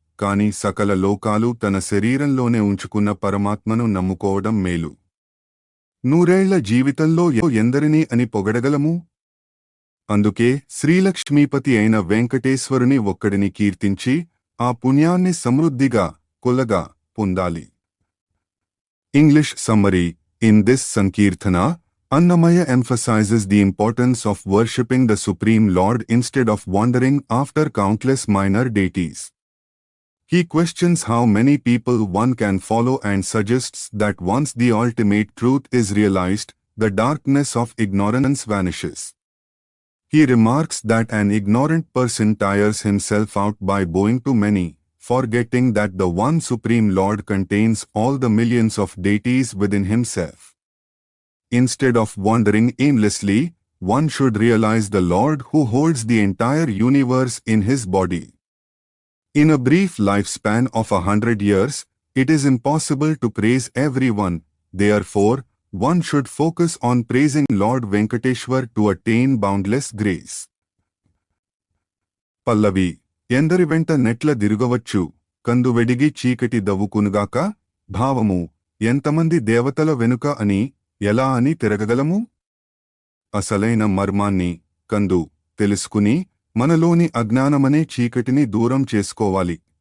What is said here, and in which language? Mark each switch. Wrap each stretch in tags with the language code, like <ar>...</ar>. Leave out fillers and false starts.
<te>కాని సకల లోకాలు తన శరీరంలోనే ఉంచుకున్న పరమాత్మను నమ్ముకోవడం మేలు. నూరేళ్ల జీవితంలో ఎందరిని అని పొగడగలము? అందుకే శ్రీలక్ష్మీపతి అయిన వెంకటేశ్వరుని ఒక్కడిని కీర్తించి ఆ పుణ్యాన్ని సమృద్ధిగా, కొల్లగా పొందాలి.</te> <en>English summary. In this Sankirtana, Annamaya emphasizes the importance of worshipping the Supreme Lord instead of wandering after countless minor deities. He questions how many people one can follow and suggests that once the ultimate truth is realized, the darkness of ignorance vanishes. He remarks that an ignorant person tires himself out by bowing to many, forgetting that the one Supreme Lord contains all the millions of deities within himself. Instead of wandering aimlessly, one should realize the Lord who holds the entire universe in his body. In a brief lifespan of 100 years, it is impossible to praise everyone. Therefore, one should focus on praising Lord Venkateshwar to attain boundless grace. Pallavi.</en> <te>ఎందరి వెంట నెట్ల దిరుగవచ్చు, కందువెడిగి చీకటి దవ్వుకునుగాక. భావము. ఎంతమంది దేవతల వెనుక అని, ఎలా అని తిరగగలము? అసలైన మర్మాన్ని, కందు, తెలుసుకుని మనలోని అజ్ఞానమనే చీకటిని దూరం చేసుకోవాలి.</te>